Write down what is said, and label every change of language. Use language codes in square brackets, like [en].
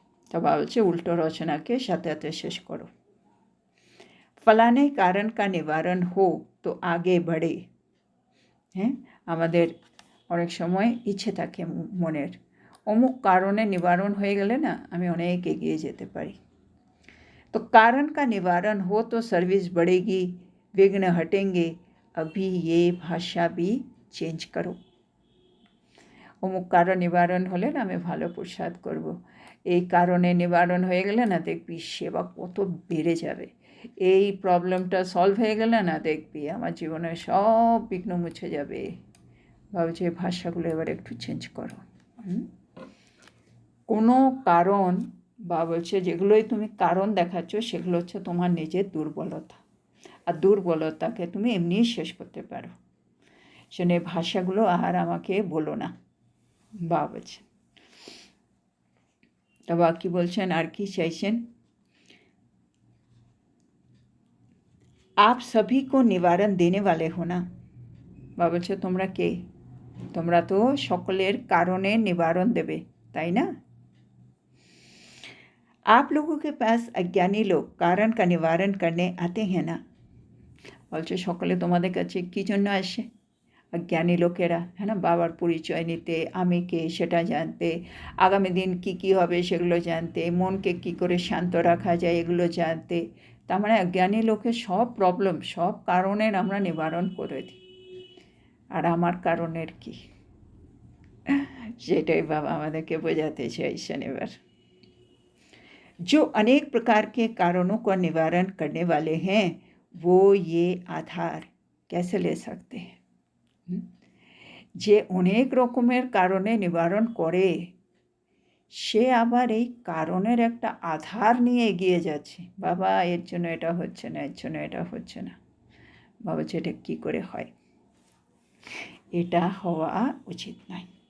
[bn] তা বলছে উল্টো রচনাকে সাথে সাথে শেষ করো। [hi] ফলানে কারণ কা নিবারণ হো তো আগে বাড়ে। [bn] হ্যাঁ, আমাদের অনেক সময় ইচ্ছে থাকে মনের, অমুক কারণে নিবারণ হয়ে গেলে না আমি অনেক এগিয়ে যেতে পারি। [hi] तो कारण का निवारण हो तो सर्विस बढ़ेगी, विघ्न हटेंगे, अभी ये भाषा भी [bn] চেঞ্জ করো। অমুক কারণ নিবারণ হলে না আমি ভালো প্রসাদ করব, এই কারণে নিবারণ হয়ে গেলে না দেখবি সেবা কত বেড়ে যাবে, এই প্রবলেমটা সলভ হয়ে গেলে না দেখবি আমার জীবনের সব বিঘ্ন মুছে যাবে। ভাবছি ভাষাগুলো এবার একটু চেঞ্জ করো। কোনো কারণ বা বলছে যেগুলোই তুমি কারণ দেখাচ্ছ সেগুলো হচ্ছে তোমার নিজের দুর্বলতা, আর দুর্বলতাকে তুমি এমনিই শেষ করতে পারো, সেজন্য ভাষাগুলো আর আমাকে বলো না। বা বলছেন, তা বা কি বলছেন, আর কি চাইছেন, [hi] आप सभी को निवारण देने वाले हो ना। [bn] বা বলছে তোমরা কে, তোমরা তো সকলের কারণে নিবারণ দেবে, তাই না। [hi] आप लोगों के पास अज्ञानी लोग कारण का निवारण करने आते हैं ना। [bn] বলছে সকলে তোমাদের কাছে কী জন্য আসে, অজ্ঞানী লোকেরা, হ্যাঁ না, বাবার পরিচয় নিতে, আমি কে সেটা জানতে, আগামী দিন কি কি হবে সেগুলো জানতে, মনকে কি করে শান্ত রাখা যায় এগুলো জানতে। তার মানে অজ্ঞানী লোকের সব প্রবলেম, সব কারণের আমরা নিবারণ করে দিই, আর আমার কারণের কি, সেটাই বাবা আমাদেরকে বোঝাতে চাইছেন এবার। [hi] जो अनेक प्रकार के कारणों का निवारण करने वाले हैं वो ये आधार कैसे ले सकते हैं। [bn] যে অনেক রকমের কারণে নিবারণ করে সে আবার এই কারণের একটা আধার নিয়ে এগিয়ে যাচ্ছে, বাবা এর জন্য এটা হচ্ছে না, এর জন্য এটা হচ্ছে না। বাবা এটা কী করে হয়, এটা হওয়া উচিত নয়।